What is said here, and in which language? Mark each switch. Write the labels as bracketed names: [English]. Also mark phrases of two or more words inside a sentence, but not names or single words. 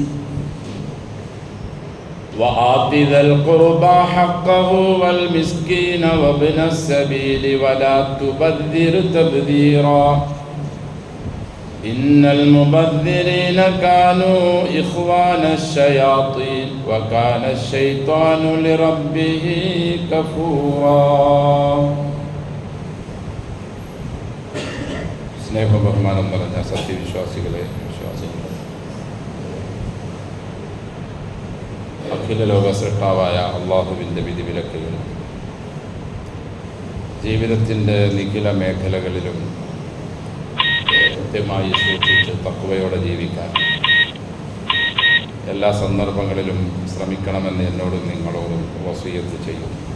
[Arabic] وآت ذا القربى حقه والمسكين وابن السبيل ولا تبذر تبذيرا إن المبذرين كانوا إخوان الشياطين وكان الشيطان لربه كفورا. [Malayalam] സ്നേഹവും ബഹുമാനം നിറഞ്ഞ സത്യവിശ്വാസികളെ, അഖില ലോക സൃഷ്ടാവായ അള്ളാഹുവിൻ്റെ വിധിവിലക്കുകളും ജീവിതത്തിൻ്റെ നിഖില മേഖലകളിലും കൃത്യമായി സൂക്ഷിച്ച് തഖ്വയോടെ ജീവിക്കാൻ എല്ലാ സന്ദർഭങ്ങളിലും ശ്രമിക്കണമെന്ന് എന്നോടും നിങ്ങളോടും വസിയത്ത് ചെയ്യുന്നു.